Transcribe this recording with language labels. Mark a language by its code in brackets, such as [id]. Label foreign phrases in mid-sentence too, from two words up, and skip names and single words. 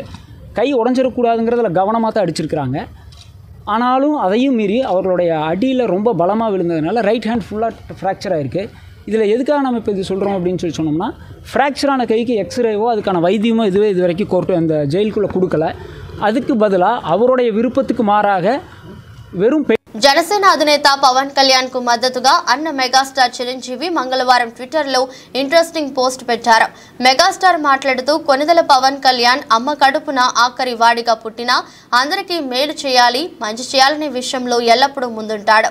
[ta] கை உடஞ்சிடக்கூடாதுங்கிறதுல கவனமாக தான் அடிச்சிருக்கிறாங்க. ஆனாலும் அதையும் மீறி அவர்களுடைய அடியில் ரொம்ப பலமாக விழுந்ததுனால [en] right hand [ta] ஃபுல்லாக ஃப்ராக்சர் ஆகிருக்கு. இதில் எதுக்காக நம்ம இப்போ இது சொல்கிறோம் அப்படின்னு சொல்லி சொன்னோம்னா, ஃப்ராக்சரான கைக்கு எக்ஸ்ரேவோ அதுக்கான வைத்தியமோ இது வரைக்கும் கோர்ட்டு அந்த ஜெயிலுக்குள்ளே கொடுக்கல. அதுக்கு பதிலாக அவருடைய விருப்பத்துக்கு மாறாக வெறும் [te] జనసేన అధినేత పవన్ కళ్యాణ్ కు మద్దతుగా అన్న మెగాస్టార్ చిరంజీవి మంగళవారం ట్విట్టర్ లో [en] interesting post [te] పెట్టారు. మెగాస్టార్ మాట్లాడుతూ, కొనిదెల పవన్ కళ్యాణ్ అమ్మ కడుపున ఆఖరి వాడిగా పుట్టినా అందరికీ మేలు చేయాలి, మంచి చేయాలనే విషయంలో ఎల్లప్పుడూ ముందుంటాడు.